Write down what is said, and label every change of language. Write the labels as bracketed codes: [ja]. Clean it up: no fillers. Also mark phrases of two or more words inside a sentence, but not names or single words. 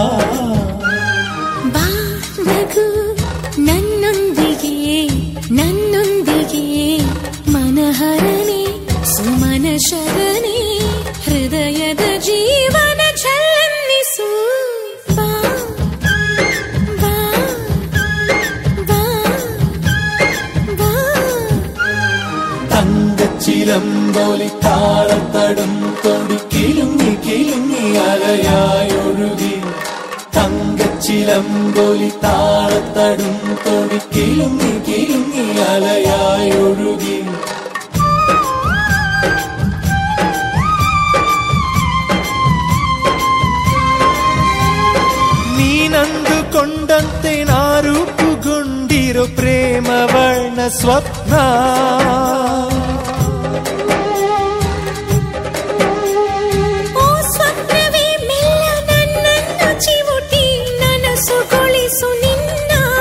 [kn] ಬಾ ನಗು ನನ್ನೊಂದಿಗೆ ನನ್ನೊಂದಿಗೆ ಮನಹರನೆ ಸುಮನ ಶರನೆ ಹೃದಯದ ಜೀವನ ಛಲನ್ನಿಸು ಬಾ ಬಾ ಬಾ ಬಾ [ml] തങ്കച്ചിലമ്പോലി താളത്തടും തൊടി കിലുങ്ങി കിലുങ്ങി അലയായൊഴുകി തങ്കച്ചിലമ്പോലി താളത്തടും തൊടി കിലുങ്ങി കിലുങ്ങി അലയായൊഴുകി [kn] ನೀನಂದುಕೊಂಡಂತೆ ನಾ ರೂಪುಗೊಂಡಿರೋ ಪ್ರೇಮ ವರ್ಣ ಸ್ವಪ್ನ ಓ ಸ್ವಪ್ನವೇ ಮೆಲ್ಲ ನನ್ನನ್ನು ಚಿವುಟಿ ನನಸುಗೊಳಿಸು ನಿನ್ನ